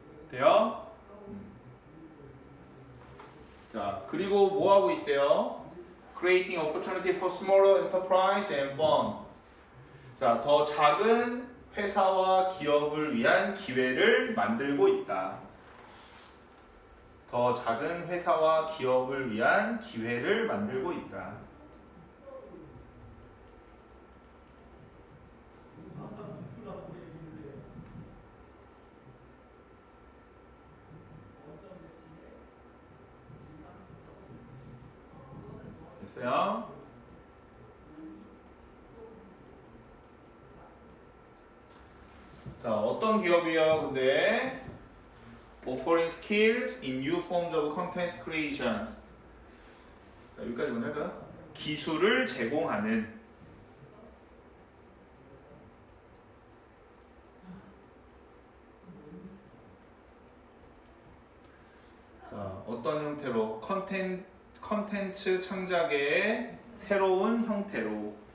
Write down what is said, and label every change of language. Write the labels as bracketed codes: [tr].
[ko] 돼요? 자, 그리고 뭐 하고 있대요? [en] Creating opportunity for smaller enterprise and firm. [ko] 자, 더 작은 회사와 기업을 위한 기회를 만들고 있다. 더 작은 회사와 기업을 위한 기회를 만들고 있다. 됐어요? 자, 어떤 기업이에요? 근데 [en] offering skills in new forms of content creation. [ko] 자, 여기까지 먼저 할까요? 기술을 제공하는. 자, 어떤 형태로? 컨텐츠 창작의 새로운 형태로.